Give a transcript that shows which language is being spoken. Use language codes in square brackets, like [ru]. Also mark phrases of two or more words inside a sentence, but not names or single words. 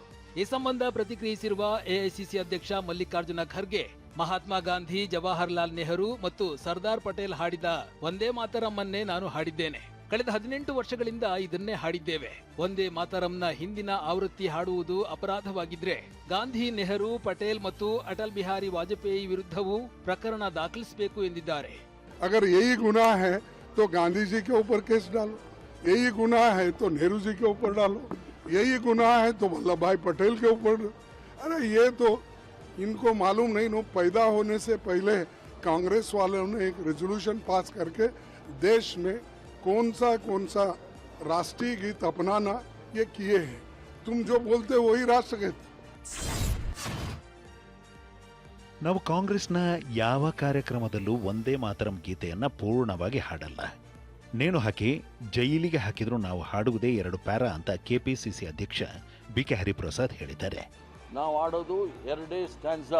[kn] ಈ ಸಂಬಂಧ ಪ್ರತಿಕ್ರಿಯಿಸಿರುವ ಎಐಸಿಸಿ ಅಧ್ಯಕ್ಷ ಮಲ್ಲಿಕಾರ್ಜುನ ಖರ್ಗೆ, ಮಹಾತ್ಮ ಗಾಂಧಿ, ಜವಾಹರ್ಲಾಲ್ ನೆಹರು ಮತ್ತು ಸರ್ದಾರ್ ಪಟೇಲ್ ಹಾಡಿದ ವಂದೇ ಮಾತರಂ ನಾನು ಹಾಡಿದ್ದೇನೆ. ಕಳೆದ 18 ವರ್ಷಗಳಿಂದ ಇದನ್ನೇ ಹಾಡಿದ್ದೇವೆ. ವಂದೇ ಮಾತರಂನ ಹಿಂದಿನ ಆವೃತ್ತಿ ಹಾಡುವುದು ಅಪರಾಧವಾಗಿದ್ರೆ ಗಾಂಧಿ, ನೆಹರು, ಪಟೇಲ್ ಮತ್ತು ಅಟಲ್ ಬಿಹಾರಿ ವಾಜಪೇಯಿ ವಿರುದ್ಧವೂ ಪ್ರಕರಣ ದಾಖಲಿಸಬೇಕು ಎಂದಿದ್ದಾರೆ. [hi] अगर यही गुनाह है तो गांधी जी के ऊपर केस डालो, यही गुनाह है तो नेहरू जी के ऊपर डालो, यही गुनाह है तो वल्लभ भाई पटेल के ऊपर। अरे ये तो इनको मालूम नहीं, नो पैदा होने से पहले कांग्रेस वालों ने एक [en] resolution pass [hi] करके देश में कौन सा राष्ट्रीय गीत अपनाना ये किए हैं. तुम जो बोलते हो वही राष्ट्रगीत. [kn] ನಾವು ಕಾಂಗ್ರೆಸ್ನ ಯಾವ ಕಾರ್ಯಕ್ರಮದಲ್ಲೂ ಒಂದೇ ಮಾತರಂ ಗೀತೆಯನ್ನ ಪೂರ್ಣವಾಗಿ ಹಾಡಲ್ಲ. ನೇಣು ಹಾಕಿ ಜೈಲಿಗೆ ಹಾಕಿದ್ರು ನಾವು ಹಾಡುವುದೇ 2 ಪ್ಯಾರಾ ಅಂತ ಕೆಪಿಸಿಸಿ ಅಧ್ಯಕ್ಷ ಬಿಕೆ ಹರಿಪ್ರಸಾದ್ ಹೇಳಿದ್ದಾರೆ. ನಾವು ಆಡೋದು 2 ಸ್ಟ್ಯಾನ್ಸಾ.